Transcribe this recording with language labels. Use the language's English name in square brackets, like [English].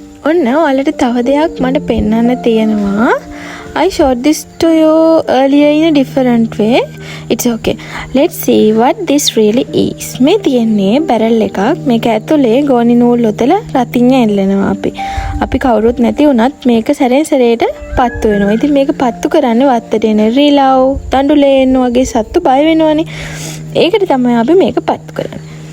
[Sinhala] ඔන්න ඔයාලට තව දෙයක් මට පෙන්වන්න තියෙනවා. [English] I showed this to you earlier in a different way. It's okay. Let's see what this really is. [Sinhala] මේ තියෙන්නේ බැරල් එකක්. මේක ඇතුලේ ගෝනි නූල් ඔතල රතිඤ්ඤ එල්ලනවා අපි කවුරුත් නැති වුණත් මේක සැරෙන් සැරේට පත්තු වෙනවා. ඉතින් මේක පත්තු කරන්නේ වත්තට එන රිලව්, දඬුලේන් වගේ සත්තු බය වෙනවනේ. ඒකට තමයි අපි මේක පත්තු කරන්නේ.